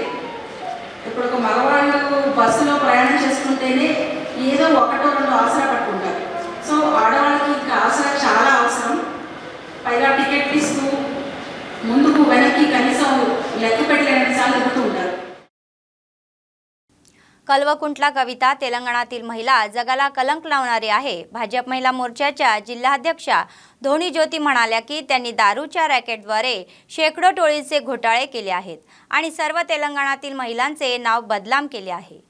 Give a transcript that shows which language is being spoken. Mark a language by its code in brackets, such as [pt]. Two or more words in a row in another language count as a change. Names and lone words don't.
[te] ఇప్పుడు ఒక మగవాళ్ళు బస్సులో ప్రయాణం చేసుకుంటేనే ఏదో ఒకటో రెండో ఆసరా పట్టుకుంటారు, సో ఆడవాళ్ళకి ఇంకా ఆసరా చాలా అవసరం। పైగా టికెట్ ఇస్తూ ముందుకు వెనక్కి కనీసం లెక్క పెట్టలేనిసార్లు తిరుగుతూ ఉంటారు। [mr] कल्वकुंटला कविता तेलंगणातील महिला जगाला कलंक लावणारी आहे। भाजप महिला मोर्चाच्या जिल्हाध्यक्षा धोनी ज्योती म्हणाल्या की त्यांनी दारूच्या रॅकेटद्वारे शेकडो टोळीचे घोटाळे केले आहेत आणि सर्व तेलंगणातील महिलांचे नाव बदनाम केले आहे।